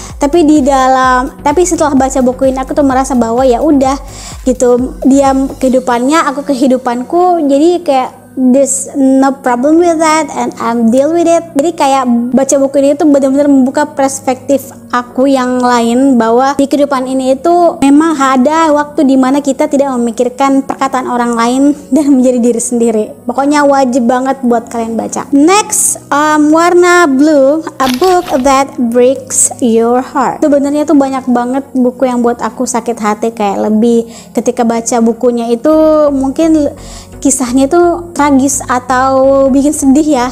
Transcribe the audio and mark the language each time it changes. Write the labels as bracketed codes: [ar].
[id] Tapi setelah baca buku ini aku tuh merasa bahwa ya udah gitu, dia kehidupannya, aku kehidupanku, jadi kayak there's no problem with that and I'm deal with it. Jadi kayak baca buku ini tuh benar-benar membuka perspektif aku yang lain, bahwa di kehidupan ini itu memang ada waktu dimana kita tidak memikirkan perkataan orang lain dan menjadi diri sendiri. Pokoknya wajib banget buat kalian baca. [en] Next, warna blue, a book that breaks your heart. [id] Sebenarnya tuh banyak banget buku yang buat aku sakit hati, kayak lebih ketika baca bukunya itu mungkin kisahnya tuh tragis atau bikin sedih ya.